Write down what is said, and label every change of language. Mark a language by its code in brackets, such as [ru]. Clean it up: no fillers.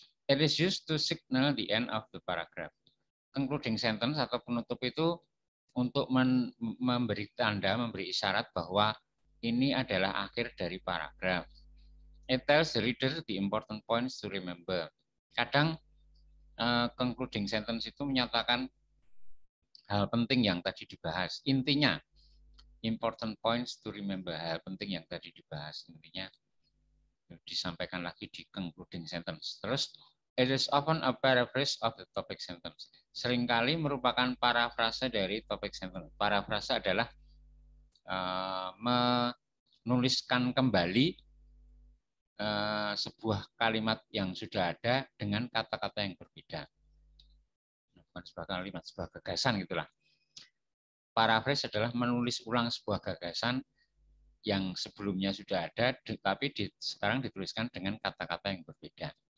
[en] It is used to signal the end of the paragraph. [id] Concluding sentence atau penutup itu untuk memberi tanda, memberi isyarat bahwa ini adalah akhir dari paragraf. [en] It tells the reader the important points to remember. [id] Kadang concluding sentence itu menyatakan hal penting yang tadi dibahas. Intinya, [en] important points to remember, [id] hal penting yang tadi dibahas. Intinya disampaikan lagi di concluding sentence. [en] Terus, it is often a paraphrase of the topic sentence. [id] Seringkali merupakan parafrase dari topic sentence. Parafrase adalah menuliskan kembali sebuah kalimat yang sudah ada dengan kata-kata yang berbeda. Bukan sebuah kalimat, sebuah gagasan gitulah. Paraphrase adalah menulis ulang sebuah gagasan yang sebelumnya sudah ada, tapi sekarang dituliskan dengan kata-kata yang berbeda.